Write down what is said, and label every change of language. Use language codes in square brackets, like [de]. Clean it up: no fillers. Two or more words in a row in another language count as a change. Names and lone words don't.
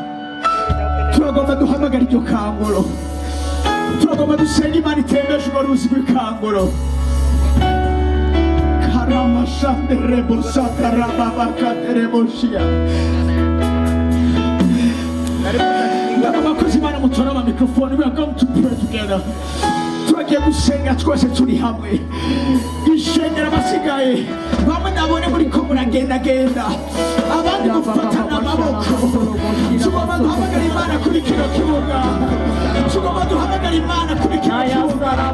[rn] Turagomba duhamagara iryo kanguro, turagomba dusenga Imana itembeje urwo ruzi rw'ikanguro. Karamashanderebosataramabakatereboshiya. Abakozi Imana mutora amamikrofone, [en] we are going to pray together. [rn] Turagiye gusenga twese turi hamwe. Ishengero abasigaye bamwe nabone muriko muragendagenda, abandi mufatana amaboko. Tugomba duhamagara Imana kuri kino kibuga, tugomba duhamagara Imana kuri kino kibuga.